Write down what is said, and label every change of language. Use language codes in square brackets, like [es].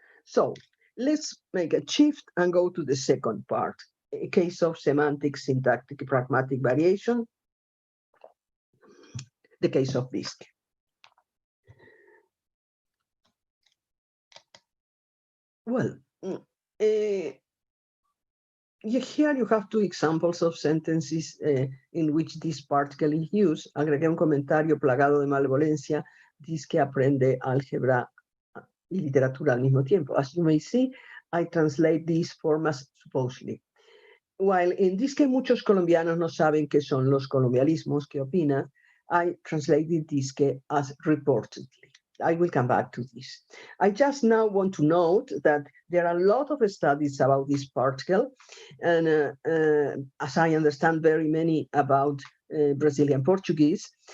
[en] So let's make a shift and go to the second part, a case of semantic-syntactic pragmatic variation, the case of dizque. Well, here you have two examples of sentences in which this particle is used. [es] Agregué un comentario plagado de malevolencia, dizque aprende álgebra y literatura al mismo tiempo. [en] As you may see, I translate these formas supposedly. While in [es] dizque muchos colombianos no saben qué son los colombialismos, qué opinan, [en] I translated dizque as reportedly. I will come back to this. I just now want to note that there are a lot of studies about this particle, and as I understand, very many about Brazilian Portuguese.